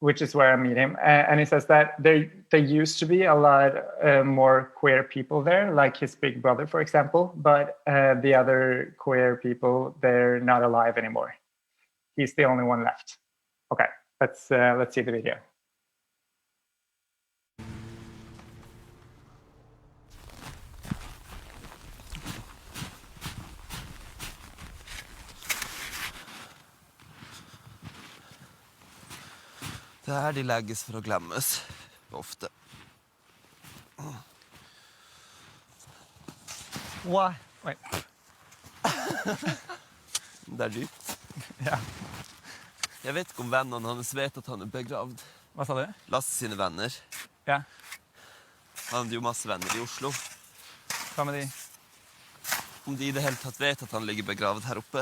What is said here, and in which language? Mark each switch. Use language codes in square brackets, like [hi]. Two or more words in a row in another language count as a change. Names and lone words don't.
[en] which is where I meet him. And he says that there used to be a lot more queer people there, like his big brother, for example, but the other queer people, they're not alive anymore. He's the only one left. Okay, let's see the video. [no] Det er her de legges for å glemmes, ofte. [en] Why? Wait. [no] Det er dypt. Ja. Jeg vet ikke om vennene hans vet at han er begravd. Hva sa du? Lasse sine venner. Ja. Han hadde jo masse venner i Oslo. Hva med de? Om de i det hele tatt vet at han ligger begravd her oppe.